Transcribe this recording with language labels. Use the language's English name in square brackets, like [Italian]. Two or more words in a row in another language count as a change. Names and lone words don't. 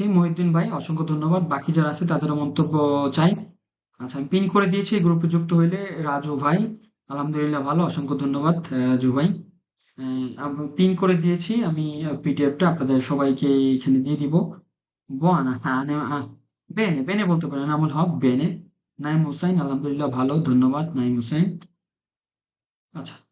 [Bangla] মহিউদ্দিন ভাই, অসংখ্য ধন্যবাদ। বাকি যারা আছে তাদেরও মন্তব্য চাই। আচ্ছা, আমি পিন করে দিয়েছি। এই গ্রুপে যুক্ত হইলে রাজু ভাই, আলহামদুলিল্লাহ ভালো, অসংখ্য ধন্যবাদ রাজু ভাই। আমি পিন করে দিয়েছি। আমি পিডিএফটা আপনাদের সবাইকে এখানে দিয়ে দিব। [Italian] Buona, bene, bene [Bangla] বলতে পারেন আমল হক, বেনে। নাইম হুসাইন, আলহামদুলিল্লাহ ভালো, ধন্যবাদ নাইম হুসাইন। আচ্ছা,